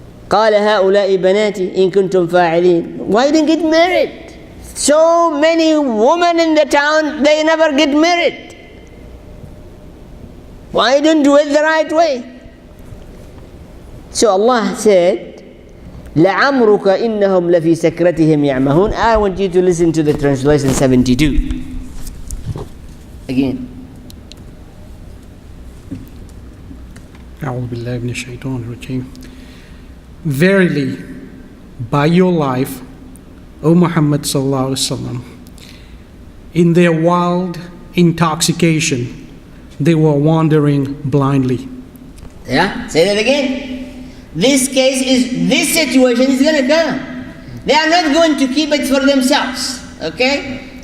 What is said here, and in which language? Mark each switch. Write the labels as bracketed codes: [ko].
[ar] قال هؤلاء بناتي إن كنتم فاعلين. [en] Why didn't get married? So many women in the town, they never get married. Why don't do it the right way? So Allah said, [ar] لَعَمْرُكَ إِنَّهُمْ لَفِي سَكْرَتِهِمْ يَعْمَهُونَ. [en] I want you to listen to the translation 72. Again. [ar] أعوذ بالله من الشيطان الرجيم. [en] Verily, by your life, O Muhammad sallallahu alaihi wasallam, in their wild intoxication, they were wandering blindly. Yeah, say that again. This situation is going to come. They are not going to keep it for themselves. Okay?